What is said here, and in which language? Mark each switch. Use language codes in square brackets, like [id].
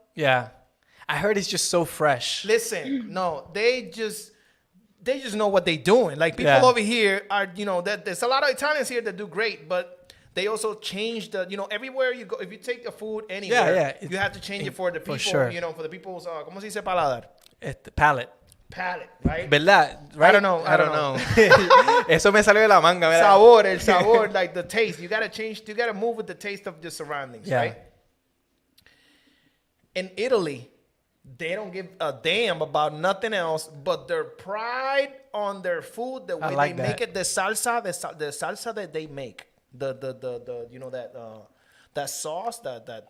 [en] Yeah, I heard it's just so fresh. Listen, no, they just know what they're doing. Like people Yeah. over here are, there's a lot of Italians here that do great, but they also change everywhere you go. If you take the food anywhere, Yeah. you have to change it for the people, For sure. for the people's, [es] ¿cómo se dice paladar? [en] Palate. Palate, right? [es] ¿Verdad? [en] Right? I don't know. [es] Eso me salió de la manga, ¿verdad? El sabor, [en] like the taste. You gotta change. You gotta move with the taste of the surroundings, Yeah. right? In Italy, they don't give a damn about nothing else but their pride on their food, the way like they make that. it, the salsa that they make, that sauce, that